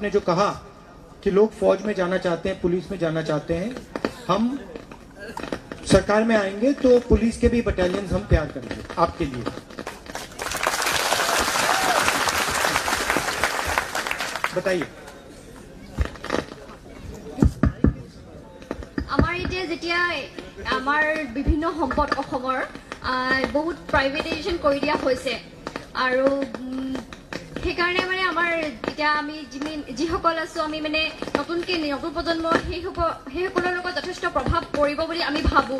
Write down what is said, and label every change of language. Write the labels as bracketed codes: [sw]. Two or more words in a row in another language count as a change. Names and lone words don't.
[hi] आपने जो कहा कि लोग फौज में जाना चाहते हैं, पुलिस में जाना चाहते हैं, हम सरकार में आएंगे तो पुलिस के भी बटालियन हम तैयार करेंगे आपके लिए। बताइए। [as] আমাৰ এতিয়া যেতিয়া আমাৰ বিভিন্ন সম্পদ অসমৰ বহুত প্ৰাইভেটাইজেশ্যন কৰি দিয়া হৈছে আৰু সেইকাৰণে মানে আমাৰ এতিয়া আমি যিসকল আছো আমি মানে নতুন প্ৰজন্ম সেইসকলৰ লগত যথেষ্ট প্ৰভাৱ পৰিব বুলি আমি ভাবোঁ।